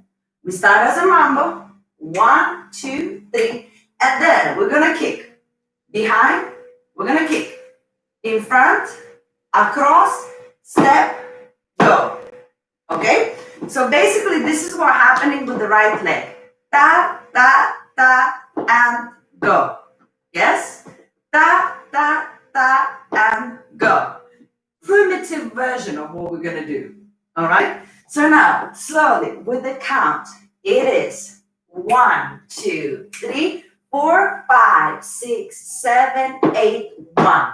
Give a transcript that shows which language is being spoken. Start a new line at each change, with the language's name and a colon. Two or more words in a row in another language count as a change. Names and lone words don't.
English: We start as a mambo. 1, 2, 3. And then we're going to kick. Behind, we're going to kick. In front, across, step, go. Okay? So basically, this is what's happening with the right leg. Ta, ta, ta, and go. Yes? Ta, ta, ta, and go. Primitive version of what we're going to do. All right? So now, slowly, with the count, it is 1, 2, 3, 4, 5, 6, 7, 8, 1.